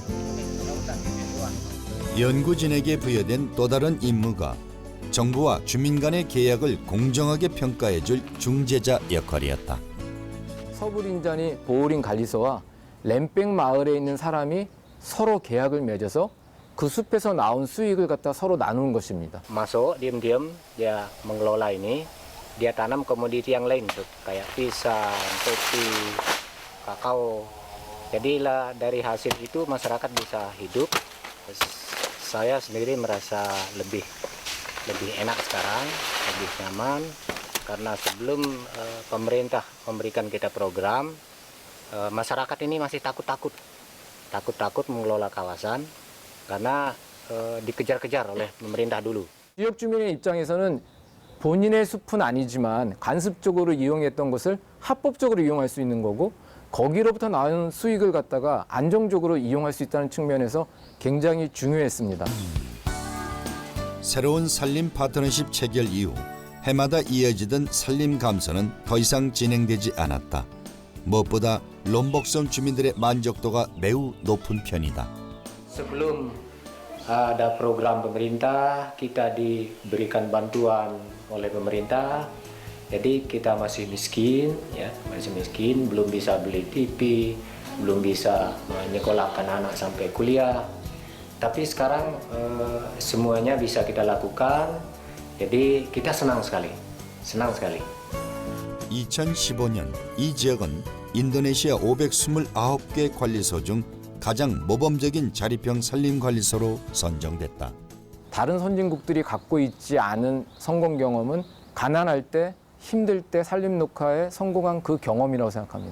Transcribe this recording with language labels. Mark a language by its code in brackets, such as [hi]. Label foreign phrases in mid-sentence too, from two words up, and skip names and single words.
[ko] 연구진에게 부여된 또 다른 임무가 정부와 주민 간의 계약을 공정하게 평가해줄 중재자 역할이었다. 서부린자니 보호린 관리소와 램백 마을에 있는 사람이 서로 계약을 맺어서 그 숲에서 나온 수익을 갖다 서로 나누는 것입니다. [id] Masuk diam-diam dia mengelola ini, dia tanam komoditi yang lain tuh kayak pisang, kopi, kakao. Jadilah dari hasil itu masyarakat bisa hidup. Saya sendiri merasa lebih enak sekarang, lebih nyaman karena sebelum pemerintah memberikan kita program, masyarakat ini masih takut mengelola kawasan karena dikejar-kejar oleh pemerintah dulu. [ko] 지역 주민의 입장에서는 본인의 숲은 아니지만 관습적으로 이용했던 것을 합법적으로 이용할 수 있는 거고 거기로부터 나오는 수익을 갖다가 안정적으로 이용할 수 있다는 측면에서 굉장히 중요했습니다. 새로운 산림 파트너십 체결 이후 해마다 이어지던 산림 감사는 더 이상 진행되지 않았다. 무엇보다 롬복섬 주민들의 만족도가 매우 높은 편이다. [id] Sebelum ada program pemerintah, kita diberikan bantuan oleh pemerintah. Jadi kita masih miskin, ya, masih miskin, belum bisa beli TV, belum bisa menyekolahkan anak sampai kuliah. Tapi sekarang semuanya bisa kita lakukan. Jadi kita senang sekali. [ko] 2015년 이 지역은 인도네시아 529개 관리소 중 가장 모범적인 자립형 산림관리소로 선정됐다. 다른 선진국들이 갖고 있지 않은 성공 경험은 가난할 때, 힘들 때 산림 녹화에 성공한 그 경험이라고 생각합니다.